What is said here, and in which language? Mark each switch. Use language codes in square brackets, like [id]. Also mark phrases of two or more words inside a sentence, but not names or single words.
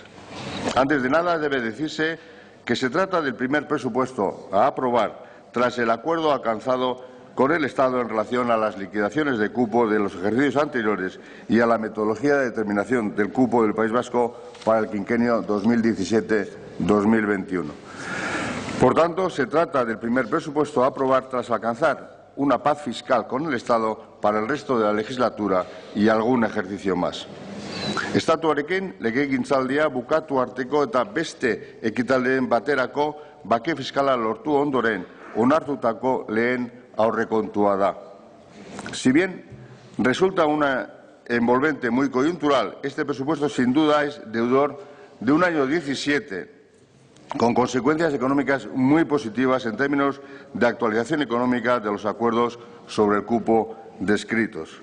[es] Antes de nada, debe decirse que se trata del primer presupuesto a aprobar tras el acuerdo alcanzado con el Estado en relación a las liquidaciones de cupo de los ejercicios anteriores y a la metodología de determinación del cupo del País Vasco para el quinquenio 2017-2021. Por tanto, se trata del primer presupuesto a aprobar tras alcanzar una paz fiscal con el Estado para el resto de la legislatura y algún ejercicio más. [eu] Estatuarekin legegintzaldia bukatu arteko eta beste ekitaldeen baterako bake fiskala lortu ondoren onartutako lehen aurrekontua da. [es] Si bien resulta una envolvente muy coyuntural, este presupuesto sin duda es deudor de un año 17 con consecuencias económicas muy positivas en términos de actualización económica de los acuerdos sobre el cupo descritos.